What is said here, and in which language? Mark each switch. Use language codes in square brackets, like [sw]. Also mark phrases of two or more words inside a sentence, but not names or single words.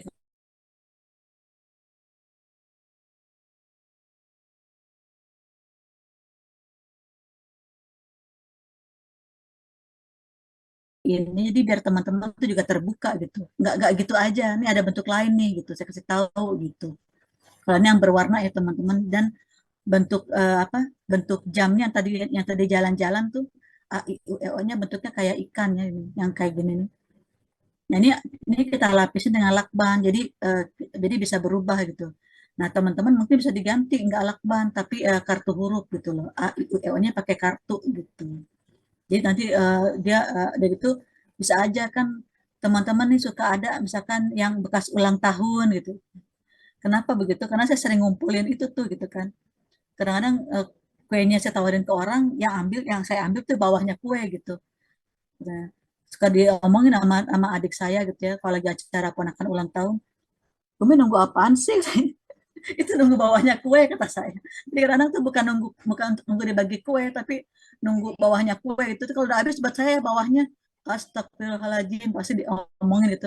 [id] Ini jadi biar teman-teman tuh juga terbuka gitu. Nggak gitu aja. Ini ada bentuk lain nih gitu. Saya kasih tahu gitu. Kalau ini yang berwarna ya teman-teman dan bentuk apa bentuk jamnya yang tadi jalan-jalan tuh a i u e o-nya bentuknya kayak ikan ya ini, yang kayak gini nih. Nah ini kita lapisin dengan lakban jadi bisa berubah gitu. Nah teman-teman mungkin bisa diganti nggak lakban tapi kartu huruf gitu loh a i u e o-nya pakai kartu gitu. Jadi nanti dia dari itu bisa aja kan teman-teman nih suka ada misalkan yang bekas ulang tahun gitu. Kenapa begitu? Karena saya sering ngumpulin itu tuh gitu kan kadang-kadang kuenya saya tawarin ke orang yang saya ambil tuh bawahnya kue gitu nah, suka diomongin sama adik saya gitu ya kalau lagi acara ponakan ulang tahun Umi nunggu apaan sih itu nunggu bawahnya kue kata saya jadi kadang tuh bukan untuk nunggu dibagi kue tapi nunggu bawahnya kue itu tuh kalau udah habis buat saya bawahnya astagfirullahaladzim, pasti diomongin gitu.